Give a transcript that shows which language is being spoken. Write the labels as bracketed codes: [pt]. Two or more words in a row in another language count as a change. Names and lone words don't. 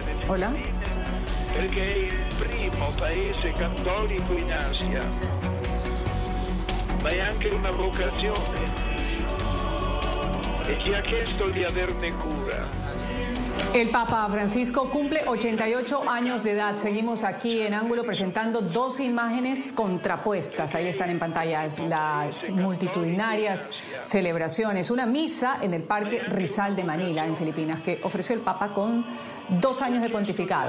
[es] Hola. [it] Perché è il primo paese cattolico in Asia, ma è anche una vocazione e ci ha chiesto di averne cura. [es] El Papa Francisco cumple 88 años de edad. Seguimos aquí en Ángulo presentando dos imágenes contrapuestas. Ahí están en pantalla las multitudinarias celebraciones. Una misa en el Parque Rizal de Manila, en Filipinas, que ofreció el Papa con 2 años de pontificado.